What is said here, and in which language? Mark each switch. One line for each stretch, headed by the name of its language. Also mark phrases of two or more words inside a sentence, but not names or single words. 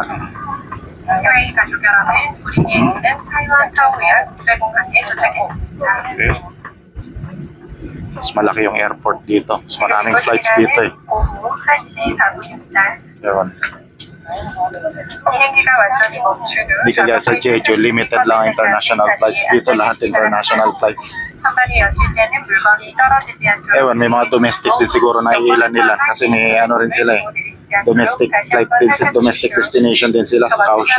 Korean: 티웨이 가족 여러분, 우리 비행기는 타이완 타오유안 국제공항에 도착했습니다.
Filipino: Okay. Mas malaki yung airport dito. Mas maraming flights dito
Korean: 오후 1시 4분입니다.
Filipino: Yun. Hindi kagaya sa Jeju, limited lang ang international flights. Dito lahat international flights. Ewan, may mga domestic din siguro na ilan-ilan kasi may ano rin sila eh. Domestic flight din,
English: domestic destination
Filipino: din sila sa Kaohsiung.